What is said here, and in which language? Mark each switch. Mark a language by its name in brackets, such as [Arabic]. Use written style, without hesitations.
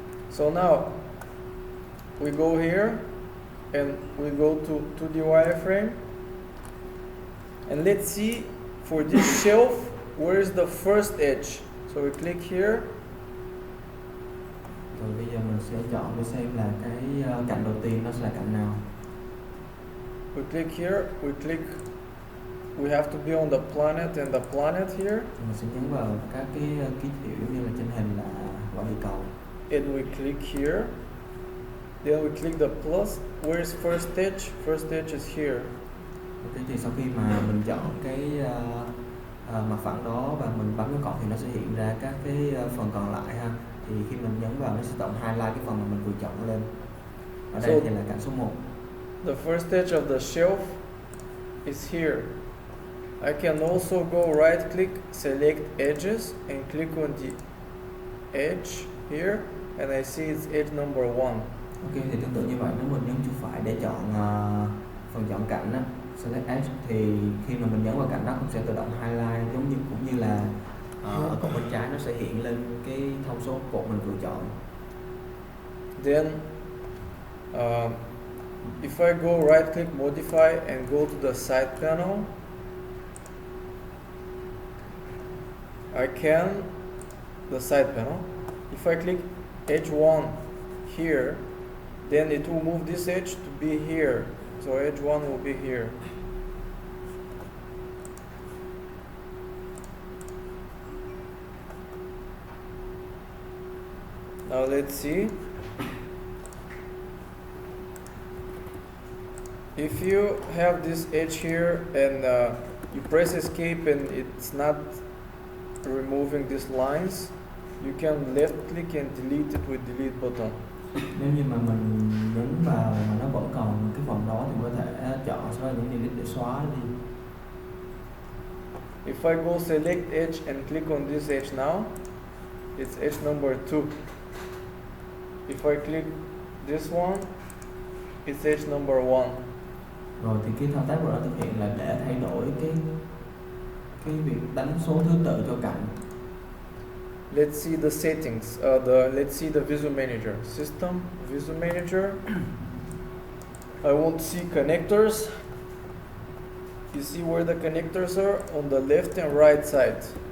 [English] So now we go here and we go to the wireframe, and let's see for this shelf where is the first edge. So we click here. [Vietnamese] Rồi bây giờ mình sẽ chọn để xem là cái cạnh đầu tiên nó sẽ là cạnh nào. [English] We click here, we have to be on the planet and the planet here. Mình sẽ nhấn vào các cái ký hiệu như là trên hình là quả địa cầu. And we click here. Then we click the plus. Where is first edge? First edge is here. [Vietnamese] Okay, thì sau khi mà mình chọn cái mặt phẳng đó và mình bấm cái cọc thì nó sẽ hiện ra các cái phần còn lại ha. Thì khi mình nhấn vào nó sẽ tự highlight cái phần mà mình vừa chọn lên. Ở đây thì là cạnh số 1. [English] The first edge of the shelf is here. I can also go right click, select edges and click on the edge here, and I see it's edge number 1. [Vietnamese] Ok, thì tương tự như vậy nếu mình nhấn chuột phải để chọn phần chọn cạnh á, select edge, thì khi mà mình nhấn vào cạnh đó cũng sẽ tự động highlight cũng như là ở cột bên trái nó sẽ hiện lên cái thông số cột mình vừa chọn. [English] Then if I go right click modify and go to the side panel, I can the side panel. If I click edge 1 here, then it will move this edge to be here. So edge 1 will be here. Now let's see. If you have this edge here and you press escape and it's not removing these lines, you can left click and delete it with delete button. [Vietnamese] Nếu như mà mình nhấn vào mà nó vẫn còn cái phần đó thì có thể chọn sau đó nhấn delete để xóa nó đi. [English] If I go select edge and click on this edge now, it's edge number 2. If I click this one, it's edge number 1. [Vietnamese] Rồi thì cái thao tác của nó thực hiện là để thay đổi cái việc đánh số thứ tự cho cạnh. [English] Let's see the settings. Let's see the Visual Manager. System, Visual Manager. I want to see connectors. You see where the connectors are? On the left and right side.